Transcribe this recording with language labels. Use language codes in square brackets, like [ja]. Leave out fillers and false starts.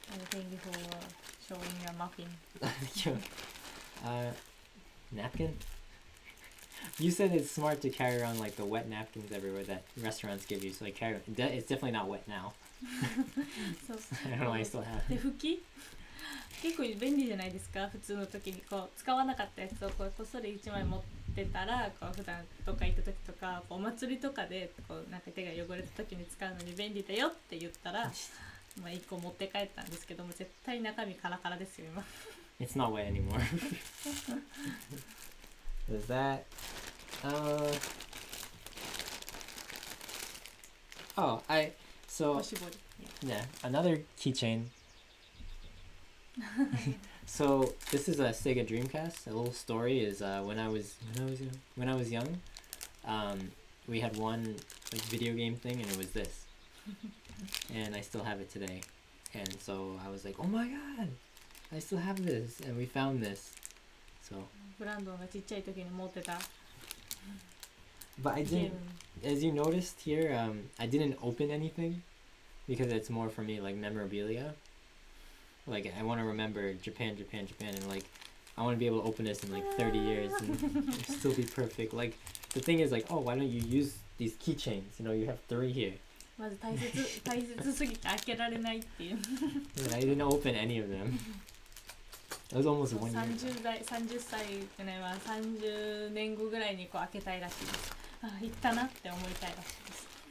[en] Thank you for showing your muffin. Napkin? You said it's smart to carry around like the wet napkins everywhere that restaurants give you, so like carry. It's definitely not wet now. So, I don't know why I still have [ja] 手 [en] it. [ja] 拭き結構便利じゃないですか。普通の時にこう使わなかったやつをこうこっそり1枚持っってたらこう普段どっか行った時とかお祭りとかでこうなんか手が汚れた時に使うのに便利だよって言ったらまあ1個持って帰ったんですけども絶対中身カラカラですよ今。 [en] It's not wet anymore. There's that. Oh, so [ja] おしぼり。 [en] yeah, another keychain. So this is a Sega Dreamcast. A little story is when I was young, we had one like video game thing, and it was this, and I still have it today. And so I was like, oh my god, I still have this, and we found this. So, [ja] ブランドンがちっちゃい時に持ってた [en] but I [ja] ゲー [en] didn't. [ja] ム。 [en] As you noticed here, I didn't open anything because it's more for me like memorabilia. Like I want to remember Japan, Japan, Japan, and like I want to be able to open this in like 30 years and still be perfect. Like the thing is like, oh, why don't you use these keychains? You know, you have 3 here. [ja] まず大切すぎて開けられないっていう。 [en] And I didn't open any of them. It was almost 1 year. [ja] 30歳ってねは30年後ぐらいにこう開けたいらしいです。あ、行ったなって思いたいらしいです。